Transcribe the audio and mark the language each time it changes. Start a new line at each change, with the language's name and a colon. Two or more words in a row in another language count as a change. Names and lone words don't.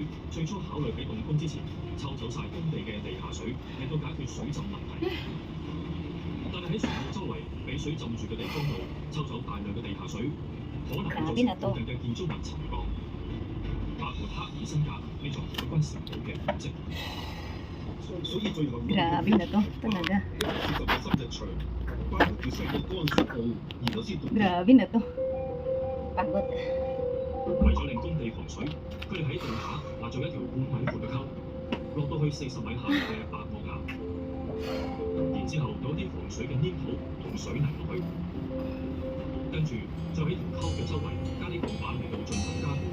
Filipino: Grabe na to. Grabe na to, talaga. Grabe na to. Pagod.
Cantonese: 為咗令工地防水，佢哋喺地下挖咗一條半米闊嘅溝，落到去40米下嘅百慕岩，然之後倒啲防水嘅黏土同水泥落去，跟住就喺條溝嘅周圍加啲鋼板嚟到進行加固。